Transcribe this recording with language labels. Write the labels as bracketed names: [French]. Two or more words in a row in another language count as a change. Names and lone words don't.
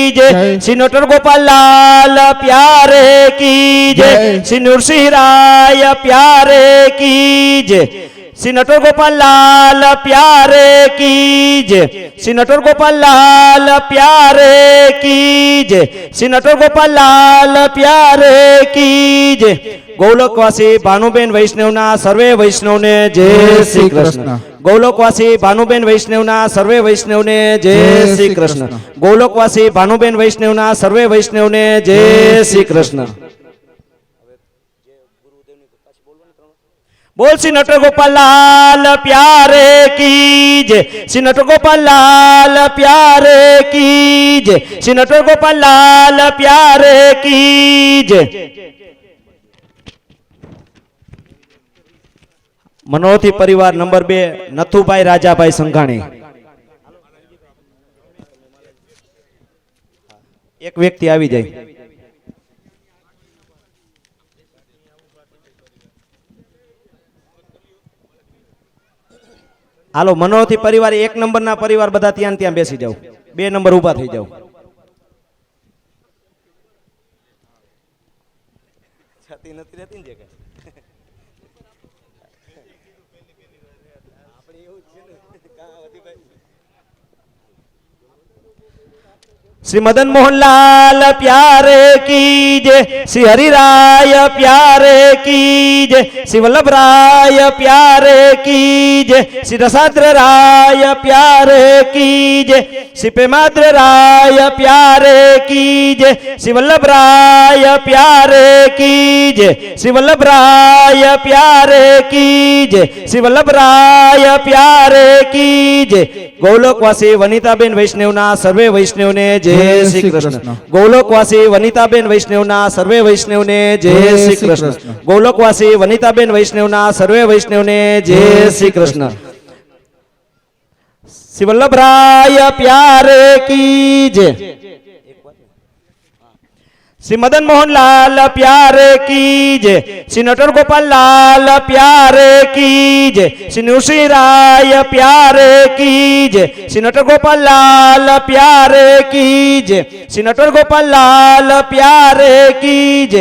[Hindi] जय श्री नटर गोपाल लाल प्यारे की जय श्री नृसिंह राय प्यारे की जय श्री नटवर गोपाल लाल प्यारे की जय श्री नटवर गोपाल लाल प्यारे की जय श्री नटवर गोपाल लाल प्यारे की जय [Gujarati] ગૌલોકવાસી ભાનુબેન વૈષ્ણવના સર્વે વૈષ્ણવને જય શ્રી કૃષ્ણ ગૌલોકવાસી ભાનુબેન વૈષ્ણવના સર્વે વૈષ્ણવને જય શ્રી કૃષ્ણ ગૌલોકવાસી ભાનુબેન વૈષ્ણવના સર્વે વૈષ્ણવને જય શ્રી કૃષ્ણ [Hindi] बोल श्री नटर गोपाल लाल प्यारे की जय श्री नटर गोपाल लाल प्यारे की जय श्री नटर गोपाल लाल प्यारे की जय [Gujarati] મનોરથી પરિવાર નંબર 2 નથુભાઈ રાજાભાઈ સંઘાણી એક વ્યક્તિ આવી જાય હાલો મનોરથી પરિવાર 1 નંબરના પરિવાર બધા ત્યાં ત્યાં બેસી જાવ 2 નંબર ઊભા થઈ જાવ છતી નથી રહેતી ને જે કઈ આપણે એવું જ છે ને કા વધીભાઈ [Hindi] श्री मदन मोहन लाल प्यारे की जय श्री हरि राय प्यारे की जय श्री वल्लभ राय प्यारे की जय श्री रसाद्र राय प्यारे की जय श्री प्रेमाद्र राय प्यारे की जय श्री वल्लभ राय प्यारे की जय श्री वल्लभ राय प्यारे की जय श्री वल्लभ राय प्यारे की जय [Gujarati] ગૌલોકવાસી વનિતાબેન વૈષ્ણવના સર્વે વૈષ્ણવને જય શ્રી કૃષ્ણ ગૌલોકવાસી વનિતાબેન વૈષ્ણવના સર્વે વૈષ્ણવને જય શ્રી કૃષ્ણ ગૌલોકવાસી વનિતાબેન વૈષ્ણવના સર્વે વૈષ્ણવને જય શ્રી કૃષ્ણ [Hindi] श्री वल्लभराय प्यारे की जय श्री मदन मोहन लाल प्यारे की जय श्री नटर गोपाल लाल प्यारे की जय श्री नृसिंह राय प्यारे की जय श्री नटर गोपाल लाल प्यारे की जय श्री नटर गोपाल लाल प्यारे की जय